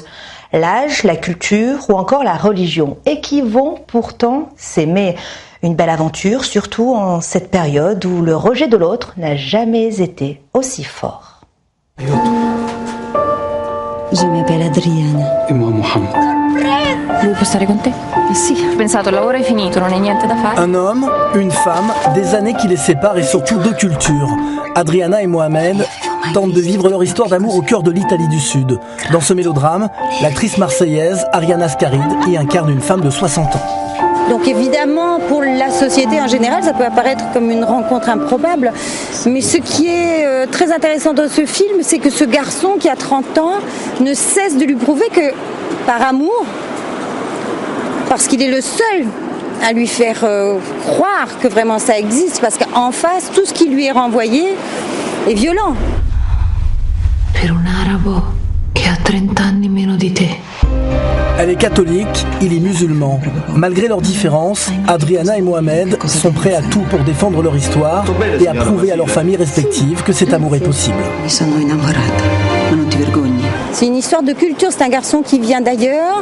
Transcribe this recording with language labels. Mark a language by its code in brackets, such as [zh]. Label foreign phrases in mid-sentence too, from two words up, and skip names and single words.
[fr] L'âge, la culture ou encore la religion et qui vont pourtant s'aimer. Une belle aventure, surtout en cette période où le rejet de l'autre n'a jamais été aussi fort. Je m'appelle Adriana. E moi Mohammed. [it] Lui può stare con te? Sì, ho pensato, il lavoro è finito, non hai niente da fare. [fr] Un homme, une femme, des années qui les séparent et surtout deux cultures. Adriana et Mohamed tentent de vivre leur histoire d'amour au cœur de l'Italie du Sud. Dans ce mélodrame, l'actrice marseillaise Ariana Scaride y incarne une femme de 60 ans. Donc évidemment, pour la société en général, ça peut apparaître comme une rencontre improbable. Mais ce qui est très intéressant dans ce film, c'est que ce garçon qui a 30 ans ne cesse de lui prouver que, par amour, parce qu'il est le seul à lui faire croire que vraiment ça existe, parce qu'en face, tout ce qui lui est renvoyé est violent. [it] Per un arabo che ha 30 anni meno di te. [fr] Elle est catholique, il est musulman. Malgré leurs différences, Adriana et Mohamed sont prêts à tout pour défendre leur histoire et à prouver à leurs familles respectives que cet amour est possible. C'est une histoire de culture, c'est un garçon qui vient d'ailleurs.